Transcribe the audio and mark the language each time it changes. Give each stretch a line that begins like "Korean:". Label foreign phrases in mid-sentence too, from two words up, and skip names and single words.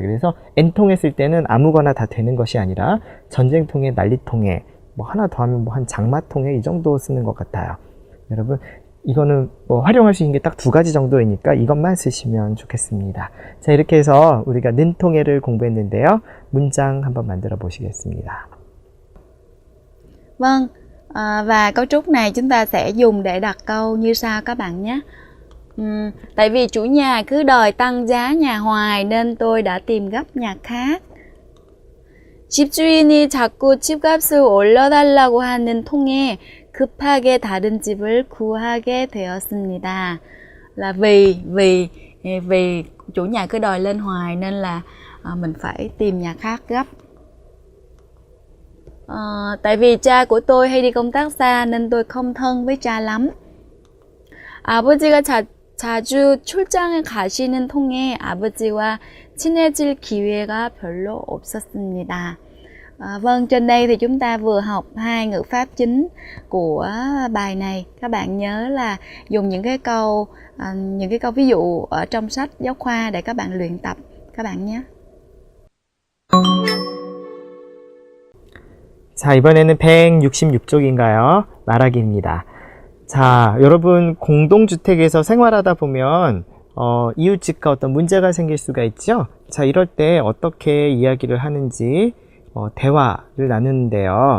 Korean: 그래서 N통해 쓸 때는 아무거나 다 되는 것이 아니라 전쟁통해, 난리통해, 뭐 하나 더 하면 뭐 한 장마통해 이 정도 쓰는 것 같아요. 여러분 이거는 뭐 활용할 수 있는 게 딱 두 가지 정도이니까 이것만 쓰시면 좋겠습니다. 자, 이렇게 해서 우리가 는통해를 공부했는데요. 문장 한번 만들어 보시겠습니다.
Vietnamese: Vâng, và cấu trúc này chúng ta sẽ dùng để đặt câu như sau các bạn nhé. Tại vì chủ nhà cứ đòi tăng giá nhà hoài nên tôi đã tìm gấp nhà khác.
Korean: 집주인이 자꾸 집값을 올려달라고 하는 통에 급하게 다른 집을 구하게 되었습니다.
Vietnamese: Là vì chủ nhà cứ đòi lên hoài nên là mình phải tìm nhà khác gấp. Tại vì cha của tôi hay đi công tác xa nên tôi không thân với cha lắm.
Korean: 아버지가 자주 출장을 가시는 통에 아버지와 친해질 기회가 별로 없었습니다.
Vietnamese: Vâng, trên đây thì chúng ta vừa học hai ngữ pháp chính của bài này. Các bạn nhớ là dùng những cái câu ví dụ ở trong sách giáo khoa để các bạn luyện tập các bạn nhé.
Korean: 자, 이번에는 166쪽인가요? 말하기입니다. 자, 여러분 공동주택에서 생활하다 보면 이웃집과 어떤 문제가 생길 수가 있죠? 자, 이럴 때 어떻게 이야기를 하는지 대화를 나누는데요.